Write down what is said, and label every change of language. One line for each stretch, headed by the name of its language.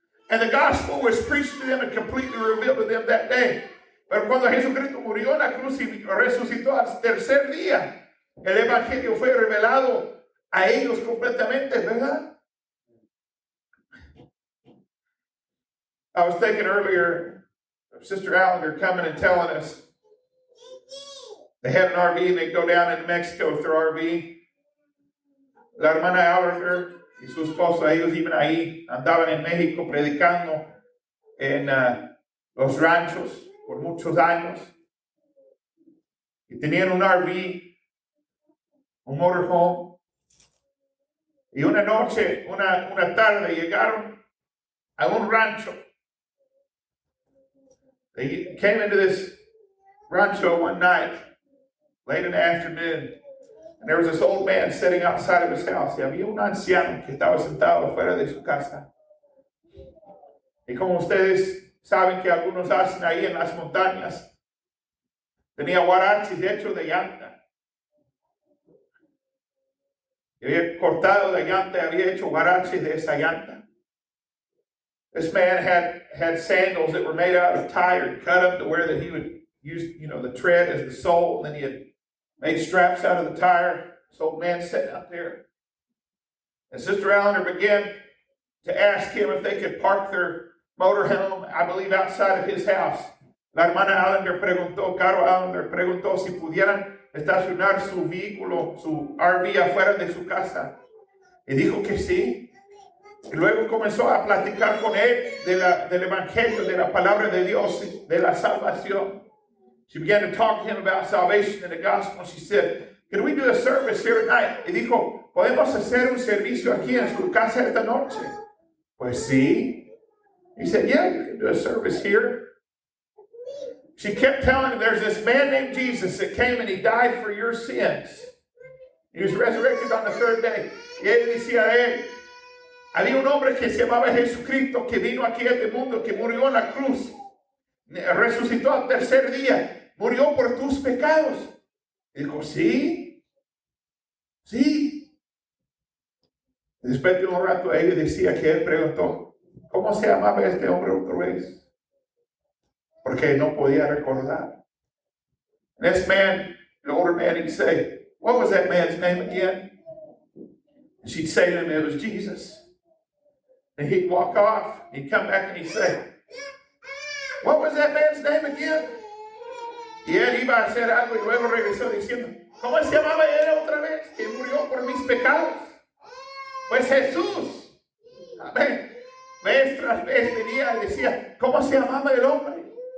English: And the gospel was preached to them and completely revealed to them that day.
Spanish: Pero cuando Jesucristo murió en la cruz y resucitó al tercer día, el evangelio fue revelado a ellos completamente, ¿verdad?
English: I was thinking earlier Sister Allender coming and telling us they had an RV and they go down into Mexico with their RV.
Spanish: La hermana Allender y su esposo, ellos iban ahí, andaban en México predicando en los ranchos por muchos años. Y tenían un RV, un motorhome. Y una noche, una tarde, llegaron a un rancho.
English: They came into this rancho one night, late in the afternoon, and there was this old man sitting outside of his house.
Spanish: Y había un anciano que estaba sentado afuera de su casa. Y como ustedes saben que algunos hacen ahí en las montañas, tenía huaraches hechos de llanta. Y había cortado la llanta, había hecho huaraches de esa llanta.
English: This man had sandals that were made out of tire, cut them to where that he would use, the tread as the sole, and then he had made straps out of the tire. This old man sitting out there. And Sister Allender began to ask him if they could park their motorhome, I believe, outside of his house.
Spanish: La hermana Allender preguntó, Caro Allender preguntó si pudieran estacionar su vehículo, su RV afuera de su casa. Y dijo que sí. Y luego comenzó a platicar con él del evangelio, de la palabra de Dios, de la salvación.
English: She began to talk to him about salvation and the gospel. She said, "Can we do a service here at night?"
Spanish: Y dijo, ¿podemos hacer un servicio aquí en su casa esta noche? Pues sí.
English: He said, "Yeah, you can do a service here." She kept telling him, there's this man named Jesus that came and he died for your sins. He was resurrected on the third day.
Spanish: Y él decía a él, había un hombre que se llamaba Jesucristo que vino aquí a este mundo, que murió en la cruz, resucitó al tercer día, murió por tus pecados. Y dijo, sí. Y después de un rato ella decía que él preguntó, ¿cómo se llamaba este hombre otra vez? Porque no podía recordar.
English: And this man, the older man, he'd say, what was that man's name again? And she'd say to him, it was Jesus. And he'd walk off, he'd come back and he'd say, what was that man's name again?
Spanish: Y él iba a hacer algo y luego regresó diciendo, ¿cómo se llamaba él otra vez? Que murió por mis pecados. Pues Jesús. Amén. Vez tras vez venía y decía, ¿cómo se llamaba el hombre?